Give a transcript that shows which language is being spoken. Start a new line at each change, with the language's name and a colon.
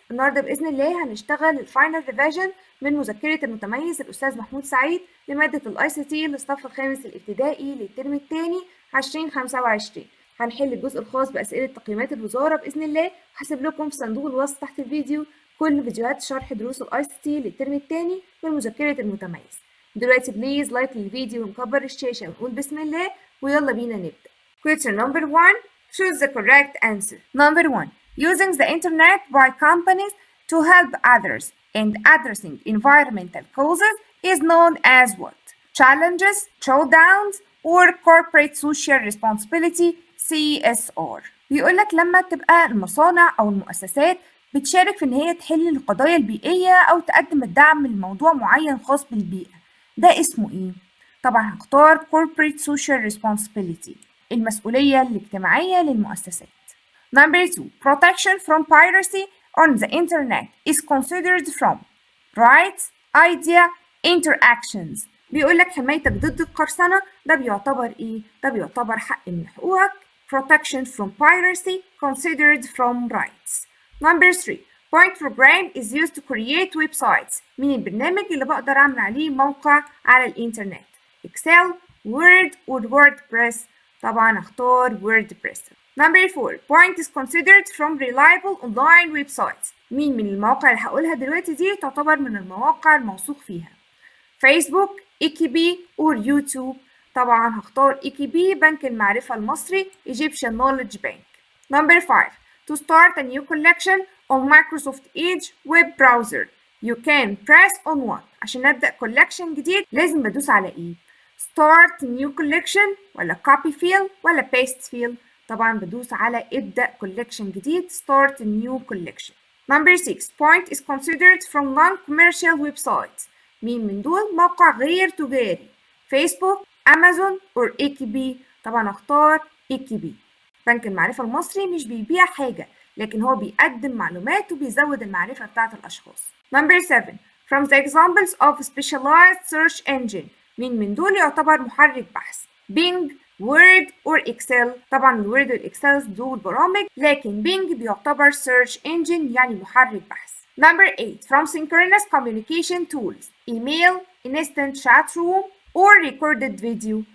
Arabic: النهاردة بإذن الله هنشتغل الفاينل ريفيجن من مذكرة المتميز الأستاذ محمود سعيد لمادة الآي سي تي للصف الخامس الابتدائي للترم الثاني 2025. هنحل الجزء الخاص بأسئلة تقييمات الوزارة بإذن الله، وهسيب لكم في صندوق الوصف تحت الفيديو كل فيديوهات شرح دروس الآي سي تي للترم الثاني من مذكرة المتميز. دلوقتي بليز لايك للفيديو ونكبر الشاشة ونقول بسم الله ويلا بينا نبدأ.
English: Question number 1. Choose the correct answer. Number 1. Using the internet by companies to help others and addressing environmental causes is known as what? Challenges, showdowns, or corporate social responsibility CSR.
Arabic: بيقول لك لما تبقى المصانع أو المؤسسات بتشارك في إن هي تحل القضايا البيئية أو تقدم الدعم لموضوع معين خاص بالبيئة، ده اسمه إيه؟ طبعا هختار
English: corporate social responsibility،
Arabic: المسؤولية الاجتماعية للمؤسسات.
English: Number 2. Protection from piracy on the internet is considered from rights, idea, interactions.
Arabic: بيقولك حمايتك ضد القرصنة ده بيعتبر إيه؟ ده بيعتبر حق من حقوقك.
English: Protection from piracy considered from rights. Number 3. Point program is used to create websites.
Arabic: مين البرنامج اللي بقدر أعمل عليه موقع على الإنترنت؟ Excel, Word, or WordPress. طبعا اختار WordPress.
English: Number 4. Point is considered from reliable online websites.
Arabic: مين من المواقع اللي هقولها دلوقتي دي تعتبر من المواقع الموثوق فيها؟ فيسبوك، إيكيبي، or يوتيوب. طبعا هختار إيكيبي، بنك المعرفة المصري Egyptian Knowledge Bank.
English: Number 5. To start a new collection on Microsoft Edge web browser you can press on what؟
Arabic: عشان أبدأ collection جديد لازم بدوس على إيه؟
English: Start new collection ولا copy fill ولا paste fill؟
Arabic: طبعا بدوس على ابدأ collection جديد
English: start new collection. Number 6. Point is considered from non-commercial websites.
Arabic: مين من دول موقع غير تجاري؟ فيسبوك، أمازون، or إيكيبي؟ طبعا اختار إيكيبي. بنك المعرفة المصري مش بيبيع حاجة، لكن هو بيقدم معلومات وبيزود المعرفة بتاعت الأشخاص.
English: Number 7. From the examples of specialized search engine.
Arabic: مين من دول يعتبر محرك بحث؟ بينج، وورد، or اكسل؟ طبعا الوورد والاكسل دول برامج، لكن بينج بيعتبر search engine يعني محرك بحث.
English: Number 8. From synchronous communication tools. email, instant chat room, or recorded video.